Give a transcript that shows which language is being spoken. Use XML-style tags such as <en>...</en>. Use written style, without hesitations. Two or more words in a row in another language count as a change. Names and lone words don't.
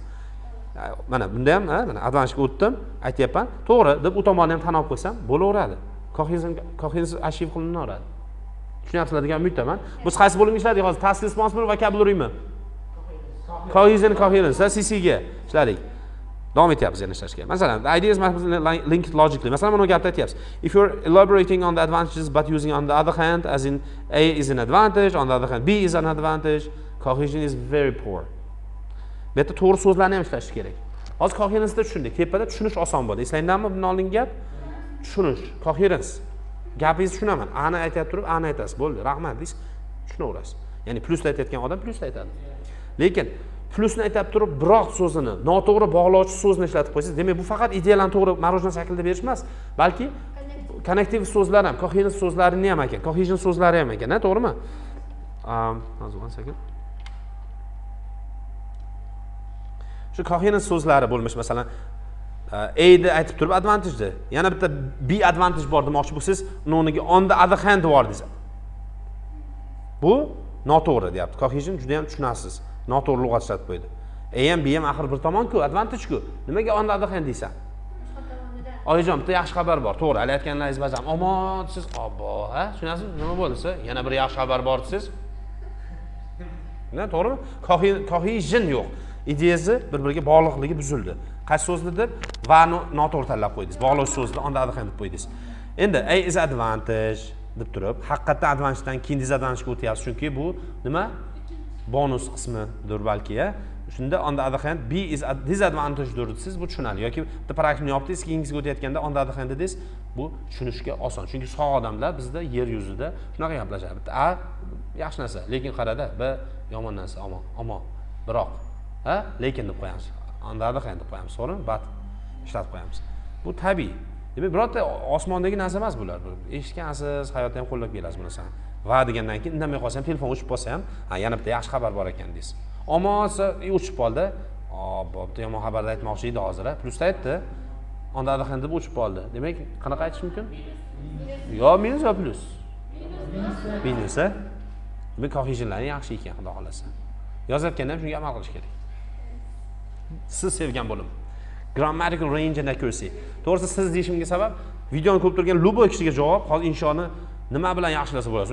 <uz>Mana bunda ham, mana advantage o'tdim, aytayapman. To'g'ri, deb u tomonni ham tan olib qo'ysam, bo'laveradi. Cohesion achieve qilinaveradi. Tushunyapsizlar degan umiddaman. Biz qaysi bo'limga ishladik hozir?</uz> <en>Task responsible vocabularymi? Cohesion, coherence, CC</en> <uz>ga ishladik. Davom etyapmiz yana ishlashga. Masalan,</uz> <en>the ideas must be linked logically.</en> <uz>Masalan, mana bu gapda aytyapsiz.</uz> <en>If you're elaborating on the advantages but using on the other hand, as in A is an advantage, on the other hand B is an advantage, cohesion is very poor.</en> <uz>Bu yerda to'g'ri so'zlarni ham ishlash kerak. Hozir coherence'da tushundik. Tepada tushunish oson bo'ldi. Eslangizmi bundan oldingi gap? Tushunish, coherence. Gapingizni tushunaman. A'ni aytib turib, A'ni aytasiz. Bo'ldi, rahmat deysiz. Tushunaverasiz. Ya'ni plusni aytayotgan odam plusni aytadi. Lekin plusni aytib turib, biroq so'zini noto'g'ri bog'lovchi so'zni ishlatib qo'ysangiz, demak bu faqat ideyalarni to'g'ri marojna shaklida berish emas, balki connective so'zlar ham, coherence so'zlarini ham ekan, cohesion so'zlari ham ekan, to'g'rimi?</uz> <en>One second.</en> <uz>Shu coherence so'zlari bo'lmish, masalan, A ni aytib turib advantage'da. Yana bitta B advantage bor demoqchi bo'lsangiz, uni o'rniga</uz> <en>on the other hand</en> <uz>bor deysiz. Bu noto'g'ri deyapti. Cohesion juda ham tushunasiz. Noto'g'ri lug'at ishlatib qo'ydi. A ham B ham axir bir tomon-ku, advantage-ku.</uz> <en>Nimaga on the other hand deysan?</en> <uz>Oyijon, bitta yaxshi xabar bor. To'g'ri, hali aytganlaringiz ba'zan omon siz, obbo, ha? Tushunasizmi? Nima bo'lsa, yana bir yaxshi xabar bor siz. To'g'rimi? Cohesion yo'q. Ideyasi bir-biriga bog'liqligi buzildi. Qaysi so'zni deb va noto'g'ri tanlab qo'ydingiz. Bog'lovchi so'zni</uz> <en>on the other hand</en> <uz>deb qo'ydingiz. Endi</uz> <en>A is advantage</en> <uz>deb turib, haqiqatdan advantage'dan keyin disadvantage'ga o'tyapsiz, chunki bu nima? Bonus qismidir balki, ya.</uz> <en>Shunda on the other hand B is disadvantage</en> <uz>desiz, bu tushunarli. Yoki bitta paragrafni yopdingiz, keyingisiga o'tayotganda</uz> <en>on the other hand</en> <uz>dedingiz, bu tushunishga oson. Chunki sog' odamlar bizda yer yuzida shunaqa gaplashadi. Bitta A yaxshi narsa, lekin qarada B yomon narsa, omon. Biroq, ha? Lekin deb qo'yamiz.</uz> <en>On the other hand</en> <uz>deb qo'yamiz, to'g'rimi? But ishlatib qo'yamiz. Bu tabiiy. Demak, birorta osmondagi narsa emas bular. Eshitgansiz, hayotda ham qo'llab kelasiz bu narsani. Va degandan keyin indamay qolsa ham, telefon o'chib qolsa ham, ha, yana bitta yaxshi xabar bor ekan deysiz. Omonsa o'chib qoldi. Bitta yomon xabarni aytmoqchi edi hozir, plusda aytdi.</uz> <en>On the other hand</en> <uz>deb o'chib qoldi. Demak, qanaqa aytish mumkin? Yo minus yo plus. Minus, a? Demak, cohesionlar yaxshi ekan, xudo xolasa. Yozayotganda ham shunga amal qilish kerak. Siz sevgan bo'lim.</uz> <en>Grammatical range and accuracy.</en> <uz>To'g'risi siz deyishimga sabab videoni ko'rib turgan luboy kishiga javob, hozir inshoni nima bilan yaxshilasa bo'ladi?</uz>